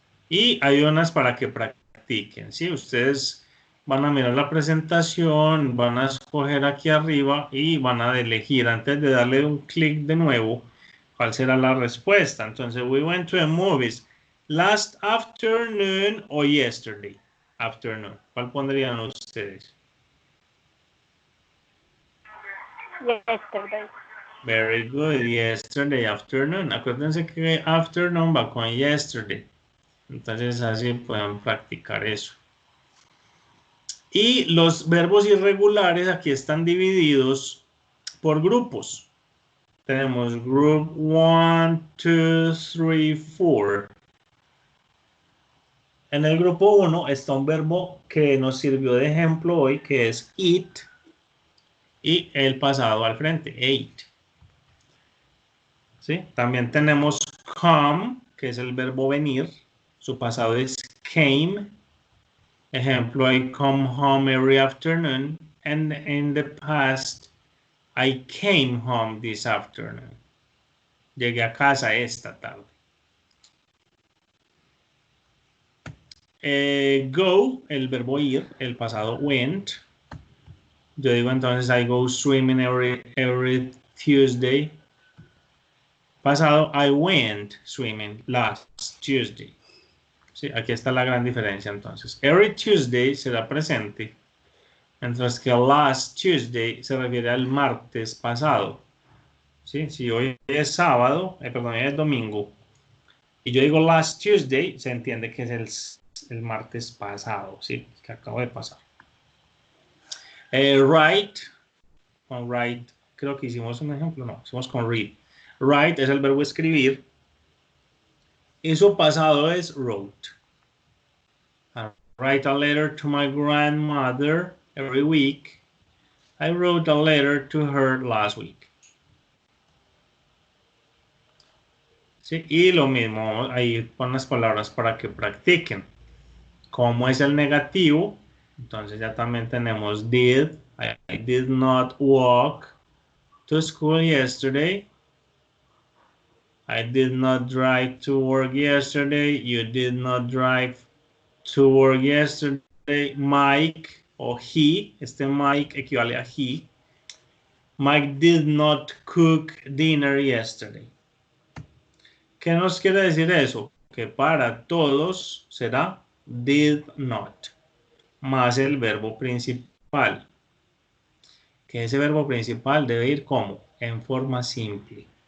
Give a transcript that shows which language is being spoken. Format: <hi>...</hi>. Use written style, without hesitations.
<es>Y hay unas para que practiquen, ¿sí? Ustedes van a mirar la presentación, van a escoger aquí arriba y van a elegir antes de darle un clic de nuevo cuál será la respuesta.</es> <en>Entonces, we went to the movies last afternoon o yesterday afternoon.</en> <es>¿Cuál pondrían ustedes?</es> <en>Yesterday. Very good, yesterday afternoon.</en> <es>Acuérdense que afternoon va con yesterday. Entonces así pueden practicar eso. Y los verbos irregulares aquí están divididos por grupos.</es> <en>Tenemos group 1, 2, 3, 4.</en> <es>En el grupo 1 está un verbo que nos sirvió de ejemplo hoy, que es eat, y el pasado al frente, ate. ¿Sí? También tenemos come, que es el verbo venir, su pasado es came.</es> <en>Ejemplo, I come home every afternoon, and in the past, I came home this afternoon.</en> <es>Llegué a casa esta tarde. Go, el verbo ir, el pasado went. Yo digo entonces,</es> <en>I go swimming every Tuesday. Pasado, I went swimming last Tuesday.</en> <es>Sí, aquí está la gran diferencia entonces. Every Tuesday será presente, mientras que last Tuesday se refiere al martes pasado. ¿Sí? Si hoy es sábado, perdón, hoy es domingo, y yo digo last Tuesday, se entiende que es el martes pasado, ¿sí? Que acabo de pasar. Write, con write, creo que hicimos un ejemplo, no, hicimos con read. Write es el verbo escribir, y su pasado es wrote.</es> <en>I write a letter to my grandmother every week. I wrote a letter to her last week.</en> <es>¿Sí? Y lo mismo, ahí pon las palabras para que practiquen. ¿Cómo es el negativo? Entonces ya también tenemos did.</es> <en>I did not walk to school yesterday. I did not drive to work yesterday. You did not drive to work yesterday.</en> <es>Mike o he, este Mike equivale a he.</es> <en>Mike did not cook dinner yesterday.</en> <es>¿Qué nos quiere decir eso? Que para todos será did not, más el verbo principal. Que ese verbo principal debe ir como en forma simple.</es>